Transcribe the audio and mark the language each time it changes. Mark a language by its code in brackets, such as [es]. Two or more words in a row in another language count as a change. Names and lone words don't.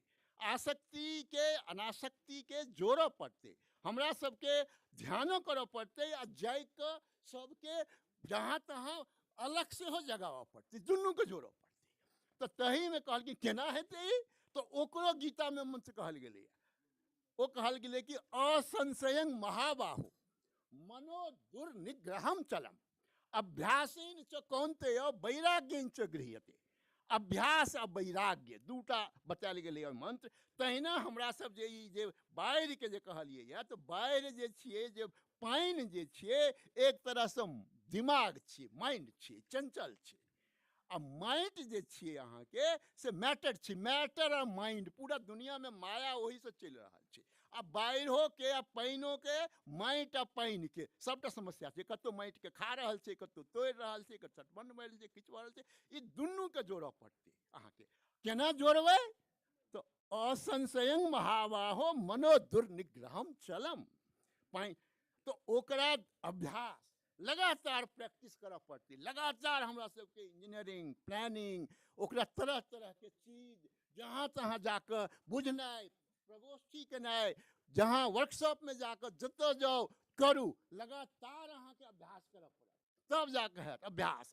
[mai] आसक्ति के अनासक्ति के जोड़ऽ पड़ते, हमरा सबके ध्यानो करऽ पड़ते, आ जाग कऽ सबके जहाँ तहाँ अलग से हो जगाबऽ पड़ते, दुनू के जोड़ऽ पड़ते। तो तही में कहल कि केना हेतै, तो ओकरो गीता में मंत्र कहल गेलै। ओ कहल गेलै कि [sa] असंशयं महाबाहो मनो दुर्निग्रहम चलम अभ्यासेन च कौन्तेय वैराग्येन च गृह्यते। [mai] अभ्यास आ वैराग्य दूटा बतायल गेलै मंत्र। तहिना हमरा सब जे ई जे बाढ़ि के जे कहलियै यऽ, तो बाढ़ि जे छियै, जे पानि जे छियै, एक तरह से दिमाग छियै, माइंड छियै, चंचल छै। आ माइंड जे छियै अहाँ के से मैटर छै, मैटर आ माइंड, पूरा दुनिया में माया वही से चलि रहल छै। आ बाढ़ियो के आ पानियो के, माटि आ पानि के सबटा समस्या छै। कतौ माटि के खा रहल छै, कतौ तोड़ि रहल छै, कतौ तटबंध बनि रहल छै, किछु भऽ रहल छै। ई दुनू के जोड़ऽ पड़तै अहाँ के। केना जोड़बै, तो [sa] असंशयं महाबाहो मनो दुर्निग्रहम चलम। [mai] पानि तो ओकरा अभ्यास लगातार प्रैक्टिस करऽ पड़तै। लगातार हमरा सबके इंजीनियरिंग, प्लानिंग, ओकरा तरह तरह के चीज जहाँ तहाँ जाकर बुझनाइ, प्रगोष्ठी केनाइ, जहाँ वर्कशॉप में जाकर जतऽ जाओ करू, लगातार अहाँ के अभ्यास करऽ पड़त, तब जाकर हैत अभ्यास।